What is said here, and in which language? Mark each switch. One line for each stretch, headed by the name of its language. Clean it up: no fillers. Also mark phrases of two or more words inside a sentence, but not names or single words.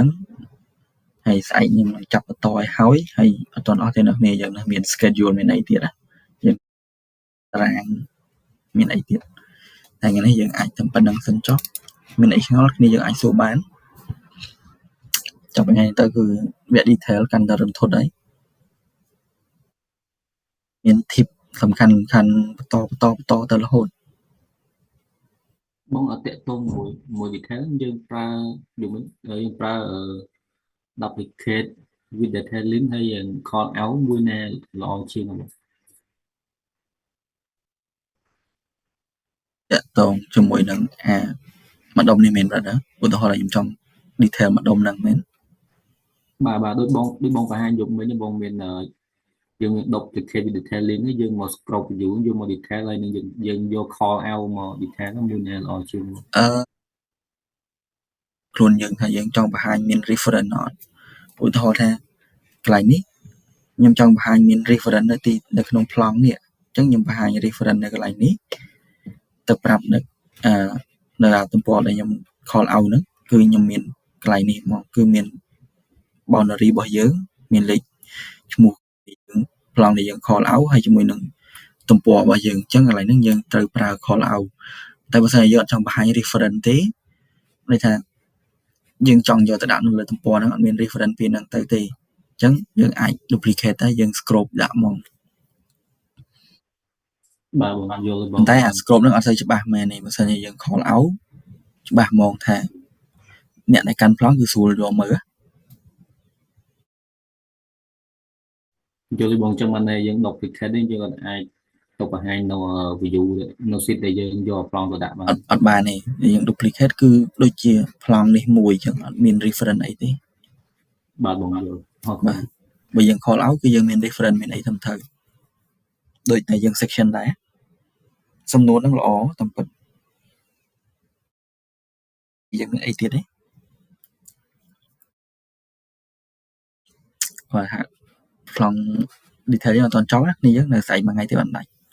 Khmer: ងហើយស្អែកខ្ញុំនឹងចាប់បន្តឲ្យហើយអត់ទាន់អស់ទេអ្នកគ្នាយើងនៅមាន schedule មានអីទៀតណាយើងតារាងមានអីទៀតតែថ្ងៃនេះយើងអាចធ្វើប៉ុណ្ណឹងសិនចុះមានអីឆ្ងល់គ្នាយើងអាចសួរបានចាប់ថ្ងៃទៅគឺវគ្គ detail កាន់តែរន្ធត់ហើយមាន tip សំខាន់បន្តទៅរហូត បងអត់តាក់ទងមួយ detail យើងប្រើយើងប្រើ
English: duplicate with detailing
Khmer: ហើយ
English: call out
Khmer: មួយណាល្អជាង តាក់ទងជាមួយនឹងម្ដុំនេះមែន brother ឧទាហរណ៍ខ្ញុំចង់ detail ម្ដុំហ្នឹងមែន បាទដូចបងបង្ហាញយកមិញបងមានយើងមាន
English: duplicate with detailing
Khmer: ហើយយើងមក
English: scroll view
Khmer: យកមក detail ហើយនឹងយើងយក
English: call out
Khmer: មក detail មួយណាល្អជាង ខ្លួនយើងថាយើងចង់បង្ហាញមាន reference អត់ឧទាហរណ៍ថាកន្លែងនេះខ្ញុំចង់បង្ហាញមាន reference នៅក្នុងប្លង់នេះអញ្ចឹង ខ្ញុំបង្ហាញ reference នៅកន្លែងនេះទៅប្រាប់នៅទំព័រដែលខ្ញុំ
English: call out
Khmer: ហ្នឹងគឺខ្ញុំមានកន្លែងនេះមកគឺមាន boundary របស់យើងមានលេខឈ្មោះយើងប្លង់ដែលយើង
English: call out
Khmer: ហើយជាមួយនឹងទំព័ររបស់យើងអញ្ចឹងកន្លែងហ្នឹងយើងត្រូវប្រើ
English: call out
Khmer: តែបើសិនជាយើងអត់ចង់បង្ហាញ reference ទេន័យថាយើងចង់យកទៅដាក់នៅលើទំព័រហ្នឹងអត់មាន reference ពីហ្នឹងទៅទេអញ្ចឹងយើងអាច duplicate តែយើង scroll ដាក់មក បាទបងយល់ បងតែអា scroll ហ្នឹងអត់សូវច្បាស់មែនទេបើសិនជាយើង
English: call out
Khmer: ច្បាស់ហ្មងថាអ្នកដែលកាន់ប្លង់គឺស្រួលយកមើល យល់បងចឹងបានយើង duplicate នេះយើងអាចទៅបង្ហាញនៅ view នៅ sheet ដែលយើងយកប្លង់ទៅដាក់បាន អត់បានទេយើង duplicate គឺដូចជាប្លង់នេះមួយចឹងអត់មាន reference អីទេ បាទបងយល់ បាទបើយើង
English: call out
Khmer: គឺយើងមាន reference មានអីទៅដូចតែយើង section ដែរសំណួរហ្នឹងល្អតាមពិតយើងមានអីទៀតទេគាត់ហាក់ប្លង់ detail យើងអត់ទាន់ចប់ណាគ្នាយើងនៅស្អែកមួយថ្ងៃទៀតអត់ដាច់